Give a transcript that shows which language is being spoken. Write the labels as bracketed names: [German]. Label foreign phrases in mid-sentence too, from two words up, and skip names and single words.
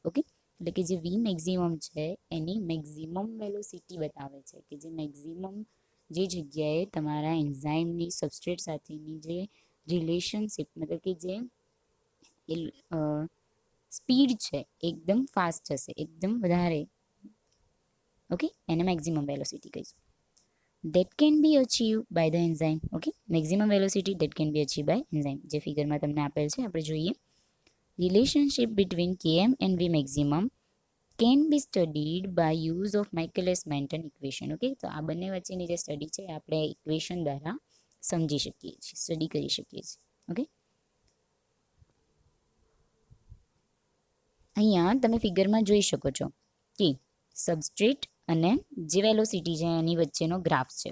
[Gujarati] ઓકે, એટલે કે જે [English] V maximum [Gujarati] છે એની [English] maximum velocity [Gujarati] બતાવે છે કે જે મેક્સિમમ જે જગ્યાએ તમારા એન્ઝાઇમની સબસ્ટ્રેટ સાથેની જે રિલેશનશિપ મતલબ કે જે સ્પીડ છે એકદમ ફાસ્ટ હશે, એકદમ વધારે. ઓકે, એને [English] maximum velocity [Gujarati] કહીશું. [English] that can be achieved by the enzyme. Okay, maximum velocity that can be achieved by enzyme. [Gujarati] જે ફિગરમાં તમને આપેલ છે આપણે જોઈએ. [English] relationship between Km and V maximum can be studied by use of Michaelis-Menten equation. [Gujarati] Okay, તો આ બંને વચ્ચેની જે સ્ટડી છે આપણે ઇક્વેશન દ્વારા સમજી શકીએ છીએ, સ્ટડી કરી શકીએ છીએ. ઓકે, અહીંયા તમે ફિગરમાં જોઈ શકો છો કે સબસ્ટ્રેટ અને જે વેલોસિટી છે એની વચ્ચેનો ગ્રાફ છે.